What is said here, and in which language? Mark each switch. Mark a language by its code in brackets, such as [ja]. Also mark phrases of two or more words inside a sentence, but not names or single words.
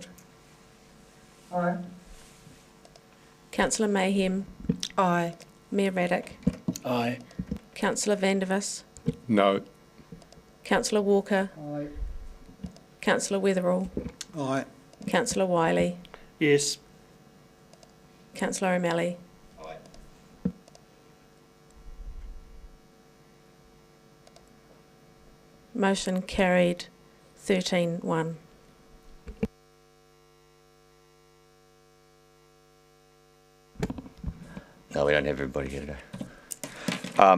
[en] Aye. Councillor Mayhem. Aye. Mayor Raddick. Aye. Councillor Vandervis. No. Councillor Walker. Aye. Councillor Weatherall. Aye. Councillor Wiley. Yes. Councillor O'Malley. Motion carried 13-1. No, we don't have everybody here today.